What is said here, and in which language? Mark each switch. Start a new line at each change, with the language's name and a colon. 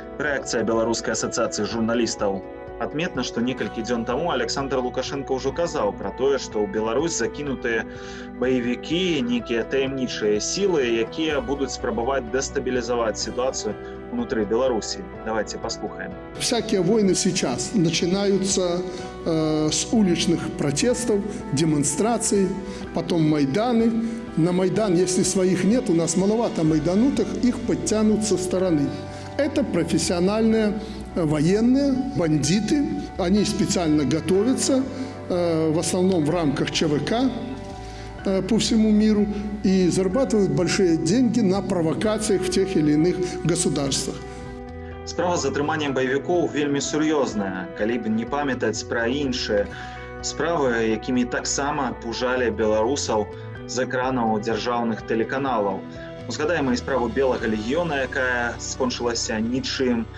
Belarusian: Рэакцыя Беларускай асацыяцыі журналістаў. Адметна, што некалькі дзён таму Александр Лукашенко ўжо казаў пра тое, што ў Беларусь закінутыя баевікі, нейкія таямнічыя сілы, якія будуць спрабаваць дэстабілізаваць
Russian: ситуацию внутри Беларуси. Давайте послушаем. Всякие войны сейчас начинаются с уличных протестов, демонстраций, потом Майданы. На Майдан, если своих нет, у нас маловато майданутых, их подтянут со стороны. Это профессиональные военные, бандиты. Они специально готовятся, в основном в рамках ЧВК по всему миру, и зарабатывают большие деньги на провокациях в тех или иных государствах.
Belarusian: Справа з затрыманнем баевікоў вельмі сур'ёзная, калі б не памятаць пра іншыя справы, якімі таксама пужалі беларусаў з экранаў дзяржаўных тэлеканалаў. Узгадаем і справу Белага легіёна, якая скончылася нічым.